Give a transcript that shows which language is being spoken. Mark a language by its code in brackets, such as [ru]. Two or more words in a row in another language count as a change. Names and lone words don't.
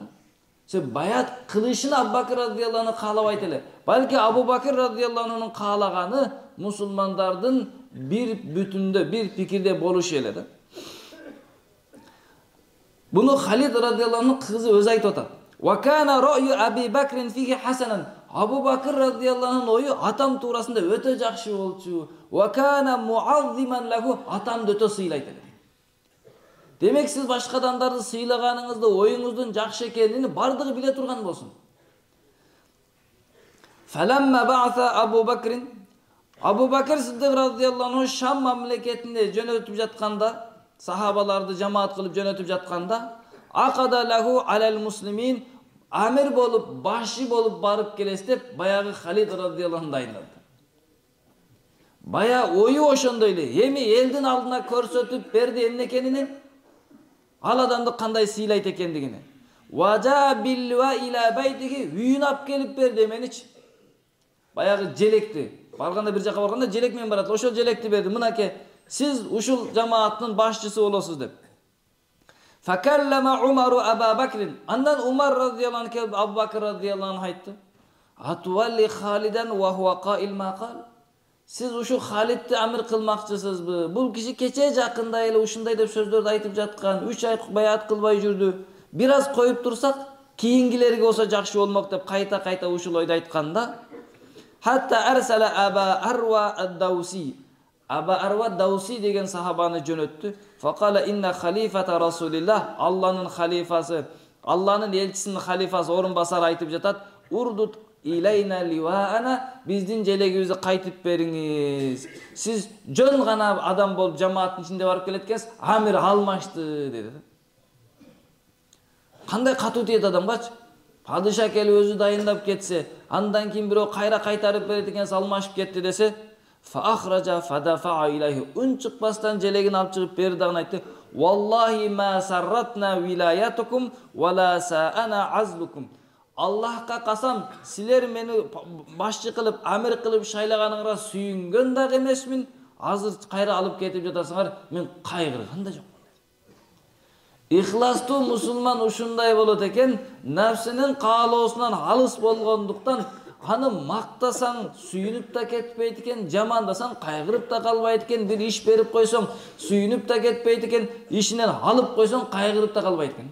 [ky] Сен баяат кылышын Абу Бакр радыйаллаху каалабайт эле. Балки Абу Бакр радыйаллахунун каалаганы мусулмандардын бир бүтүндө, бир пикирде болушу эле да. Буну Халид радыйаллахунун кызы өзү айтып атат. [ar] وكان رأي أبي بكر فيه حسنا. [ky] Абу Бакр радыйаллахунун ою атам туурасында өтө жакшы болчу. [ar] وكان معظما له, [ky] атамды өтө сыйлайт эле. Демек сиз башка адамдарды сыйлаганыңызды, оюңуздун жакшы экенин бардыгы биле турган болсун. [ar] فلما بعث أبو بكر, [ky] Абу Бакр Сиддик радыйаллаху Шам мамлекетине жөнөтүп жатканда, сахабаларды жамаат кылып жөнөтүп жатканда, [ar] عقد له على المسلمين, [ky] амир болуп, башы болуп барып келес деп баягы Халид радыйаллаху дайындады. Бая ою ошондой эле, эми элдин алдына көрсөтүп берди эмне экенин, ал адамды кандай сыйлайт экендигини. [ar] وجاء باللواء إلى بيته, [ky] үйүн алып келип берди меничи. Баягы желекти. Барганда бир жака барганда желек менен барат. Ошол желекти берди. Мынакей, сиз ушул жамааттын башчысы болосуз деп. [ar] فكلم عمر أبا بكر. [ky] Андан Умар [ar] رضي الله عنه [ky] келип Абу Бакр [ar] رضي الله عنه [ky] айтты. [ar] أتولي خالدا وهو قائل ما قال. [ky] Сиз ушу Халидти амир кылмакчысызбы? Бул киши кече жакында эле ушундай деп сөздөрдү айтып жаткан, 3 ай баяат кылбай жүрдү. Бир аз коюп турсак, кийингилерге болсо жакшы болмок деп кайта ушул ойду айтканда, [ar] حتى أرسل أبا أروى الدوسي. [ky] Aba Arwa Dawsi деген сахабаны жөнөттү. [ar] فقال إن خليفة رسول الله, [ky] Алланын халифасы, Алланын элчисинин халифасы орун басар айтып жатат. [ar] رد إلينا لواءنا, [ky] биздин желегибизди кайтып бериңиз. Сиз жөн гана адам болуп жамааттын ичинде барып келеткенсиз, амир алмашты деди. Кандай катуу тиет адамгачы? Падыша келип өзү дайындап кетсе, андан кийин бирөө кайра кайтарып берет экен, алмашып кетти десе, [ar] فأخرجه فدفعه إليه, [ky] үн чыкпастан желегин алып чыгып берди дагы айтты. [ar] والله ما سرتنا ولايتكم ولا ساءنا عزلكم. [ky] Аллахка касам, силер мени башчы кылып, амир кылып шайлаганыңарга сүйүнгөн дагы эмесмин. Азыр кайра алып кетип жатасыңар, мен кайгырган да жок. Ихластуу мусулман ушундай болот экен, нафсинин каалоосунан алыс болгондуктан аны мактасаң сүйүнүп да кетпейт экен, жамандасаң кайгырып да калбайт экен, бир иш берип койсоң сүйүнүп да кетпейт экен, ишинен алып койсоң кайгырып да калбайт экен.